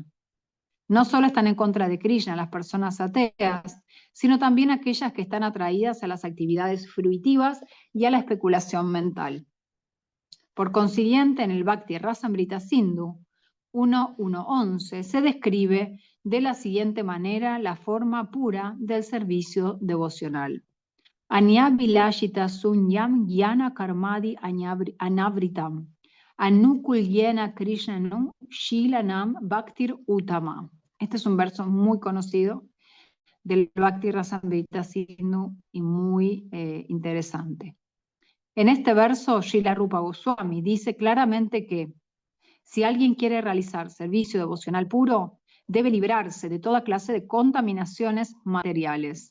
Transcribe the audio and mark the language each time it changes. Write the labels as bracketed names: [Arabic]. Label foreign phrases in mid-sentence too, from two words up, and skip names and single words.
[Spanish] No solo están en contra de Krishna las personas ateas, sino también aquellas que están atraídas a las actividades fruitivas y a la especulación mental. Por consiguiente, en el Bhakti Rasamrita Sindhu 1.1.11 se describe de la siguiente manera la forma pura del servicio devocional. [Sanskrit] अन्याभिलाषिता शून्यं ज्ञान कर्मादि अनावृतम् आनुकूल्येन कृष्णानु शीलनं भक्तिर् उत्तमा. [Spanish] Este es un verso muy conocido del Bhakti Rasamrita Sindhu y muy interesante. En este verso, Srila Rupa Goswami dice claramente que si alguien quiere realizar servicio devocional puro, debe librarse de toda clase de contaminaciones materiales.